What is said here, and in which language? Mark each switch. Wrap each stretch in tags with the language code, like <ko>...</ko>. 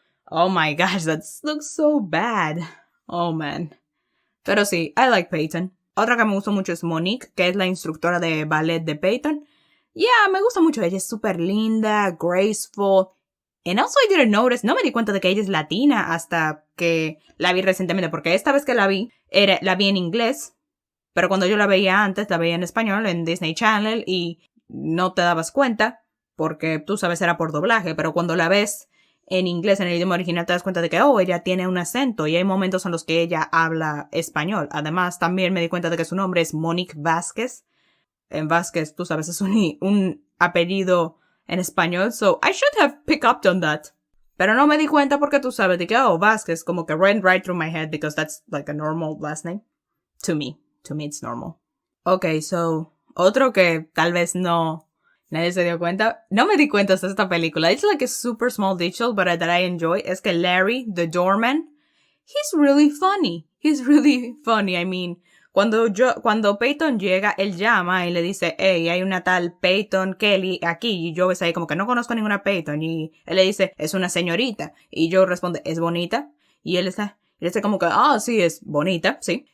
<en>Oh my gosh, that looks so bad. Oh, man.</en> <es>Pero sí,</es> <en>I like Peyton.</en> <es>Otra que me gustó mucho es Monique, que es la instructora de ballet de Peyton.</es> <en>Yeah,</en> <es>me gusta mucho. Ella es súper linda, graceful.</es> <en>And also I didn't notice,</en> <es>no me di cuenta de que ella es latina hasta que la vi recientemente, porque esta vez que la vi en inglés, pero cuando yo la veía antes, la veía en español en Disney Channel y no te dabas cuenta, porque tú sabes era por doblaje, pero cuando la ves en inglés, en el idioma original, te das cuenta de que, ella tiene un acento y hay momentos en los que ella habla español. Además, también me di cuenta de que su nombre es Monique Vázquez. En Vázquez, tú sabes, es un apellido en español,</es> <en>so I should have picked up on that.</en> <es>Pero no me di cuenta porque tú sabes de que, Vázquez, como que</es> <en>went right through my head because that's like a normal last name. To me it's normal.</en> <es>Okay, so, otro que tal vez nadie se dio cuenta. No me di cuenta de esta película.</es> <en>It's like a super small detail, but that I enjoy.</en> <es>Es que</es> <en>Larry, the doorman, he's really funny. He's really funny. I mean,</en> <es>cuando Peyton llega, él llama y le dice, hey, hay una tal Peyton Kelly aquí. Y Joe es ahí como que no conozco ninguna Peyton. Y él le dice, es una señorita. Y Joe responde, ¿es bonita? Y él está como que, sí, es bonita, sí.</es>